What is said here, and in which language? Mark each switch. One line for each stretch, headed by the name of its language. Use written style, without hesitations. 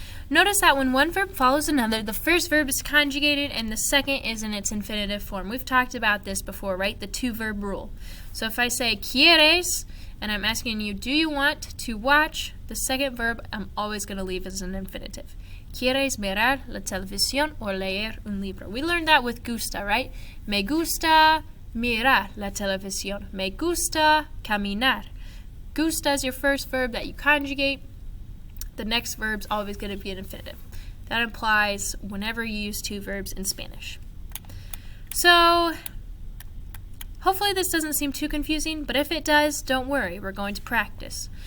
English: Notice that when one verb follows another, the first verb is conjugated and the second is in its infinitive form. We've talked about this before, right? The two-verb rule. So if I say quieres, and I'm asking you, do you want to watch? The second verb I'm always going to leave as an infinitive.
Spanish: ¿Quieres mirar la televisión o leer un libro?
English: We learned that with gusta, right?
Spanish: Me gusta mirar la televisión. Me gusta caminar.
English: Gusta is your first verb that you conjugate. The next verb's always going to be an infinitive. That implies whenever you use two verbs in Spanish. So, hopefully this doesn't seem too confusing, but if it does, don't worry, we're going to practice.